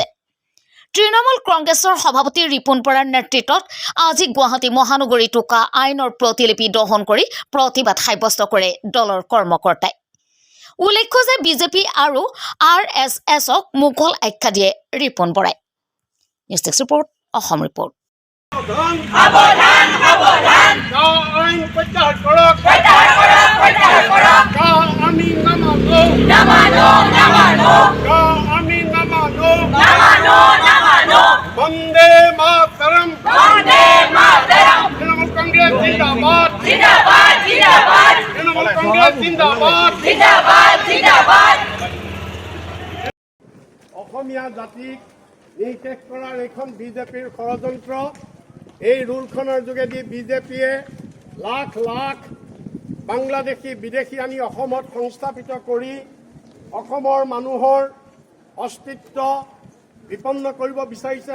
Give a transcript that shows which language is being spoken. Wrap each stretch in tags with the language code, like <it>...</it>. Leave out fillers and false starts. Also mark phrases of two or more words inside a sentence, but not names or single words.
<as>তৃণমূল কংগ্ৰেছৰ সভাপতি ৰিপুণ বৰাৰ নেতৃত্বত আজি গুৱাহাটী মহানগৰীতো কা আইনৰ প্ৰতিলিপি দহন কৰি প্ৰতিবাদ সাব্যস্ত কৰে দলৰ কৰ্মকৰ্তাই। উল্লেখ্য যে বিজেপি আৰু RSSক মোগল আখ্যা দিয়ে ৰিপুণ বৰাই। নিউজ ডেস্ক ৰিপৰ্ট, অসম ৰিপৰ্ট।</as> <hi>वंदे मातरम, वंदे मातरम। तृणमूल कांग्रेस जिंदाबाद, जिंदाबाद, जिंदाबाद। तृणमूल कांग्रेस जिंदाबाद, जिंदाबाद, जिंदाबाद।</hi> <as>অসমীয়া জাতিক নিশেষ কৰাৰ এখন বিজেপিৰ ষড়যন্ত্ৰ। এই ৰুলখনৰ যোগেদি বিজেপিয়ে লাখ লাখ বাংলাদেশী বিদেশী আনি অসমত সংস্থাপিত কৰি অসমৰ মানুহৰ অস্তিত্ব বিপন্ন কৰিব বিচাৰিছে।</as>